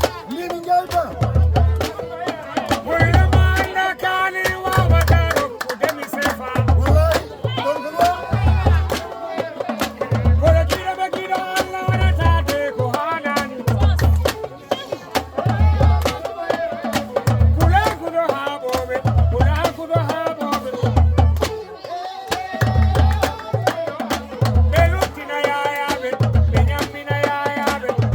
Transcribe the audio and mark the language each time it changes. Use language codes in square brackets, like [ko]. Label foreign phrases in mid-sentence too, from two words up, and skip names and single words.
[ff] Mbimi njalta. Wullo ma anda kaali wawata rokkudemi sefa. Wallahi, ɗon ko ɗo. Kono kiɗo ɓe kiɗo Allah waɗata de ko haanani. Kula kudo ha bobe, kula kudo ha bobe. Belutina ya ya be, benyamina ya ya be.